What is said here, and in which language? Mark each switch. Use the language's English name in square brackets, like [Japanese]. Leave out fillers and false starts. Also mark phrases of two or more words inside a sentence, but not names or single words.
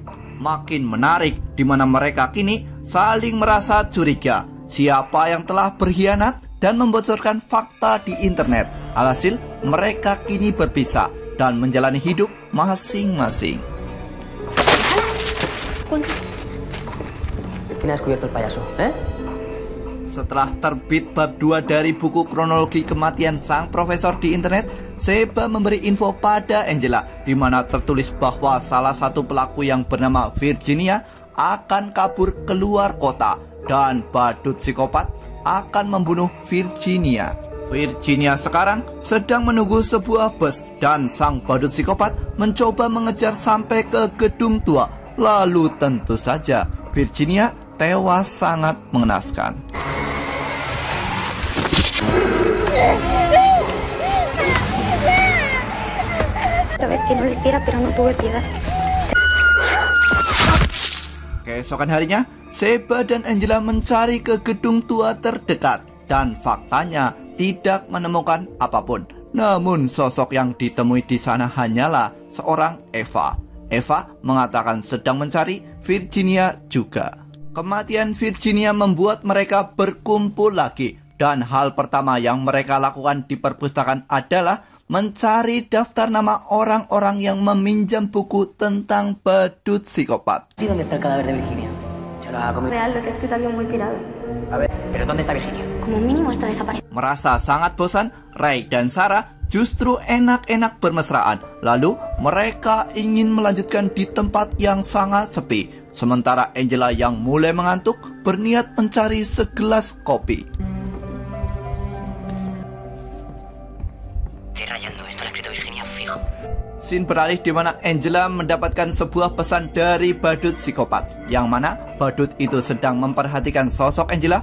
[Indonesian] Makin menarik di mana mereka kini saling merasa curiga siapa yang telah berkhianat dan membocorkan fakta di internet. Alhasil mereka kini berpisah dan menjalani hidup masing-masing. [Spanish] ¿Quién ha descubierto el payaso? [Indonesian] Setelah terbit bab 2 dari buku kronologi kematian sang profesor di internet, Seba memberi info pada Angela di mana tertulis bahwa salah satu pelaku yang bernama Virginia akan kabur keluar kota dan badut psikopat akan membunuh Virginia. Virginia sekarang sedang menunggu sebuah bus dan sang badut psikopat mencoba mengejar sampai ke gedung tua. Lalu tentu saja Virginia tewas sangat mengenaskan. [Spanish] Que no lo hiciera, pero no tuve piedad. [Indonesian] Keesokan harinya, Seba dan Angela mencari ke gedung tua terdekat dan faktanya tidak menemukan apapun. Namun sosok yang ditemui di sana hanyalah seorang Eva. Eva mengatakan sedang mencari Virginia juga. Kematian Virginia membuat mereka berkumpul lagi, dan hal pertama yang mereka lakukan di perpustakaan adalah mencari daftar nama orang-orang yang meminjam buku tentang badut psikopat. [Spanish] ¿Dónde está el cadáver de Virginia? Se lo ha comido. Real, lo que ha escrito alguien muy pirado. A ver, ¿pero dónde está Virginia? Como mínimo está desaparecido. [Indonesian] Merasa sangat bosan, Ray dan Sarah justru enak-enak bermesraan. Lalu mereka ingin melanjutkan di tempat yang sangat sepi. Sementara Angela yang mulai mengantuk berniat mencari segelas kopi. Scene beralih di mana Angela mendapatkan sebuah pesan dari badut psikopat, yang mana badut itu sedang memperhatikan sosok Angela.